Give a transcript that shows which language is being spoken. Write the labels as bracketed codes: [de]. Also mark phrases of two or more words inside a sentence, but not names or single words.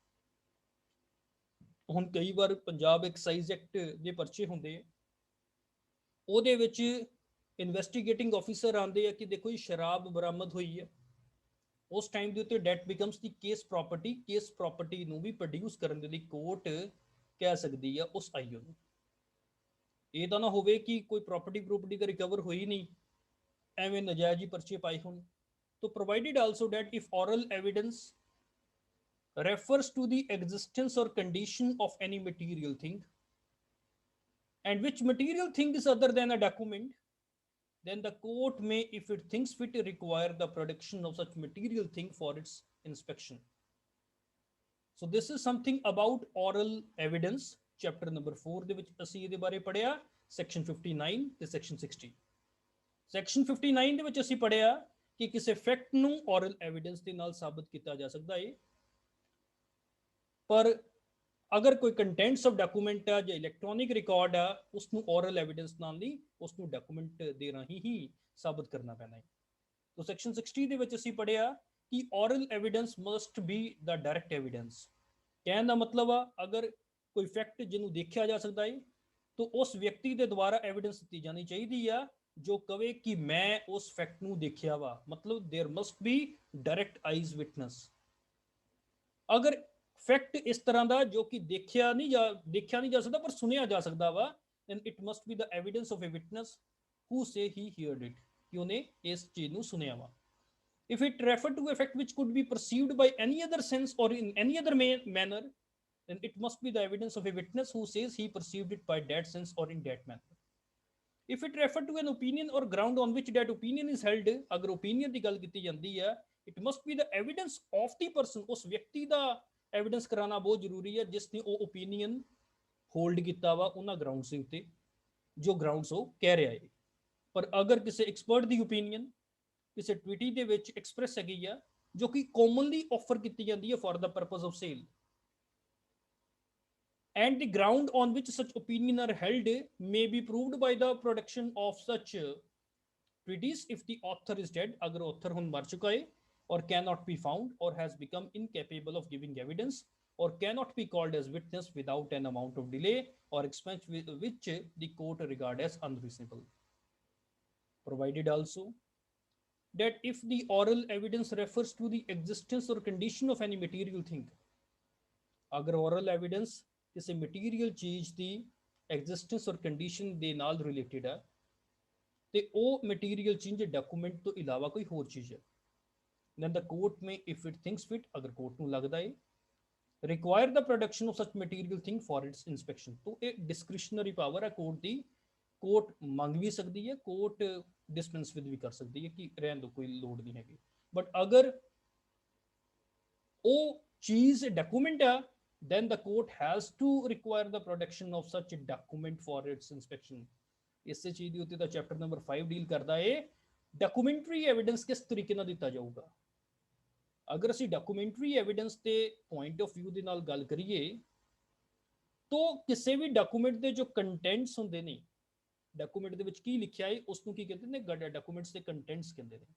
[pa] ਹੁਣ ਕਈ ਵਾਰ ਪੰਜਾਬ ਐਕਸਾਈਜ਼ ਐਕਟ ਦੇ ਪਰਚੇ ਹੁੰਦੇ ਆ, ਉਹਦੇ ਵਿੱਚ [en] investigating officer [pa] ਆਉਂਦੇ ਆ ਕਿ ਦੇਖੋ ਜੀ ਸ਼ਰਾਬ ਬਰਾਮਦ ਹੋਈ ਹੈ, [hi] उस टाइम [pa] ਦੇ ਉੱਤੇ [en] that becomes the case property [pa] ਨੂੰ ਵੀ ਪ੍ਰੋਡਿਊਸ ਕਰਨ ਦੇ ਲਈ ਕੋਰਟ ਕਹਿ ਸਕਦੀ ਆ ਉਸ ਆਈਓ ਨੂੰ। ਇਹ ਤਾਂ ਨਾ ਹੋਵੇ ਕਿ ਕੋਈ ਪ੍ਰਾਪਰਟੀ ਦਾ ਰਿਕਵਰ ਹੋਈ ਨਹੀਂ, ਐਵੇਂ ਨਜਾਇਜ਼ ਹੀ ਪਰਚੇ ਪਾਏ ਹੋਣ। [en] तो provided also that if oral evidence refers to the existence or condition of any material thing, and which material thing is other than a document, then the court may, if it thinks fit, require the production of such material thing for its inspection. So this is something about oral evidence. Chapter number 4 [pa] ਦੇ ਵਿੱਚ ਅਸੀਂ ਇਹਦੇ ਬਾਰੇ ਪੜਿਆ, section 59 ਤੇ section 60। section 59 ਦੇ ਵਿੱਚ ਅਸੀਂ ਪੜਿਆ ਕਿ ਕਿਸੇ ਫੈਕਟ ਨੂੰ [en] oral evidence [pa] ਦੇ ਨਾਲ ਸਾਬਤ ਕੀਤਾ ਜਾ ਸਕਦਾ ਹੈ, ਪਰ ਅਗਰ ਕੋਈ [en] contents of document [pa] ਆ ਜਾਂ [en] electronic record [pa] ਆ, ਉਸ ਨੂੰ [en] oral evidence [pa] ਨਾਲ ਨਹੀਂ, ਉਸ ਨੂੰ ਡਾਕੂਮੈਂਟ ਦੇ ਰਾਹੀਂ ਹੀ ਸਾਬਤ ਕਰਨਾ ਪੈਣਾ ਹੈ। तो section 60 ਦੇ ਵਿੱਚ ਅਸੀਂ ਪੜਿਆ ਕਿ [en] oral evidence must be the direct evidence. [pa] ਕਹਿਣ ਦਾ ਮਤਲਬ ਆ ਅਗਰ ਕੋਈ ਫੈਕਟ ਜਿਹਨੂੰ ਦੇਖਿਆ ਜਾ ਸਕਦਾ ਹੈ ਤਾਂ ਉਸ ਵਿਅਕਤੀ ਦੇ ਦੁਆਰਾ ਐਵੀਡੈਂਸ ਦਿੱਤੀ ਜਾਣੀ ਚਾਹੀਦੀ ਆ [hi] जो कहे कि मैं उस फैक्ट [pa] ਨੂੰ ਦੇਖਿਆ ਵਾ, मतलब [en] there must be direct eyes witness. [hi] अगर फैक्ट इस तरह [pa] ਦਾ [hi] जो कि [pa] ਦੇਖਿਆ ਨਹੀਂ ਜਾ ਸਕਦਾ ਪਰ ਸੁਣਿਆ ਜਾ ਸਕਦਾ ਵਾ, [en] then it must be the evidence of a witness who say he heard it, [pa] ਕਿ ਉਹਨੇ ਇਸ ਚੀਜ਼ ਨੂੰ ਸੁਣਿਆ ਵਾ। [en] if it refer to a fact which could be perceived by any other sense or in any other manner, then it must be the evidence of a witness who says he perceived it by that sense or in that manner। if it refer to an opinion or ground on which that opinion is held, अगर opinion [pa] ਦੀ ਗੱਲ ਕੀਤੀ ਜਾਂਦੀ ਹੈ, [en] it must be the evidence of the person, [pa] ਉਸ ਵਿਅਕਤੀ ਦਾ evidence ਕਰਾਣਾ ਬਹੁਤ ਜ਼ਰੂਰੀ ਹੈ ਜਿਸ ਨੇ ਉਹ [en] opinion hold [pa] ਕੀਤਾ ਵਾ ਉਹਨਾਂ grounds ਦੇ ਉੱਤੇ ਜੋ grounds ਉਹ ਕਹਿ ਰਿਹਾ ਹੈ। ਪਰ ਅਗਰ ਕਿਸੇ expert ਦੀ opinion ਕਿਸੇ ਟਵੀਟੀ ਦੇ ਵਿੱਚ express ਹੈਗੀ ਆ ਜੋ ਕਿ [en] commonly offer [pa] ਕੀਤੀ ਜਾਂਦੀ ਹੈ [en] for the purpose of sale, and the ground on which such opinion are held may be proved by the production of such treatise if the author is dead, [pa] ਅਗਰ author ਹੁਣ ਮਰ ਚੁੱਕਾ ਹੈ [en] or cannot be found or has become incapable of giving evidence or cannot be called as witness without an amount of delay or expense which the court regard as unreasonable। provided also that if the oral evidence refers to the existence or condition of any material thing, [pa] agar [en] oral evidence [pa] ਕਿਸੇ ਮਟੀਰੀਅਲ ਚੀਜ਼ ਦੀ [en] existence or condition [pa] ਦੇ ਨਾਲ ਰਿਲੇਟਡ ਹੈ ਤੇ ਉਹ ਮਟੀਰੀਅਲ ਚੀਜ਼ ਡਾਕੂਮੈਂਟ ਤੋਂ ਇਲਾਵਾ ਕੋਈ ਹੋਰ ਚੀਜ਼ ਹੈ, [en] then the court may, if it thinks fit, [pa] ਅਗਰ ਕੋਰਟ ਨੂੰ ਲੱਗਦਾ ਹੈ, [en] require the production of such material thing for its inspection। [pa] तो ਇਹ [en] discretionary power [pa] ਹੈ ਕੋਰਟ ਦੀ, ਕੋਰਟ ਮੰਗ ਵੀ ਸਕਦੀ ਹੈ, ਕੋਰਟ ਡਿਸਪੈਂਸ ਵੀ ਕਰ ਸਕਦੀ ਹੈ ਕਿ ਰਹਿਣ ਦੋ ਕੋਈ ਲੋੜ ਨਹੀਂ ਹੈਗੀ। ਬਟ ਅਗਰ ਉਹ ਚੀਜ਼ ਡਾਕੂਮੈਂਟ ਆ, [en] then the court has to require the production of such a document for its inspection। [pa] ਇਸੇ ਚੀਜ਼ ਦੇ ਉੱਤੇ ਤਾਂ [en] chapter number 5 [pa] ਡੀਲ ਕਰਦਾ ਹੈ [en] documentary evidence [pa] ਕਿਸ ਤਰੀਕੇ ਨਾਲ ਦਿੱਤਾ ਜਾਊਗਾ। ਅਗਰ ਅਸੀਂ [en] documentary evidence [pa] ਦੇ [en] point of view [pa] ਦੇ ਨਾਲ ਗੱਲ ਕਰੀਏ ਤਾਂ ਕਿਸੇ ਵੀ ਡਾਕੂਮੈਂਟ ਦੇ ਜੋ ਕੰਟੈਂਟਸ ਹੁੰਦੇ ਨੇ, ਡਾਕੂਮੈਂਟ ਦੇ ਵਿੱਚ ਕੀ ਲਿਖਿਆ ਹੈ ਉਸ ਨੂੰ ਕੀ ਕਹਿੰਦੇ ਨੇ, ਡਾਕੂਮੈਂਟਸ ਦੇ ਕੰਟੈਂਟਸ ਕਹਿੰਦੇ ਨੇ।